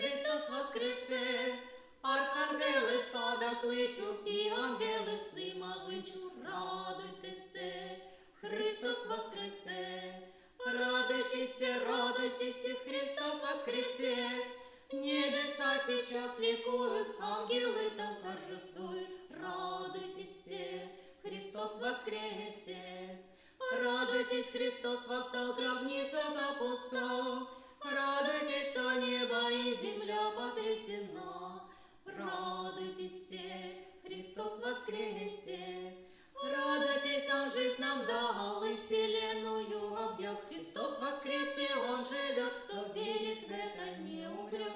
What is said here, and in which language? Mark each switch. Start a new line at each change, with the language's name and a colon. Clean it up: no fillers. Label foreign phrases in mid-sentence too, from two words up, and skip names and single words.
Serbian: Христос воскресе, архангели сада кличу, і ангели снима вичу, радуйтеся, Христос воскресе,
Russian: радуйтесь, Христос воскресе, небеса сейчас ликуют, ангелы там торжествуют, радуйтесь, Христос воскресе, радуйтесь, Христос восстал, гробница-то пуста, радуйтесь, что небо и земля потрясена, радуйтесь все, Христос воскресе, радуйтесь, Он жизнь нам дал и вселенную объял, Христос воскресе, Он живет, кто верит в это, не умрет.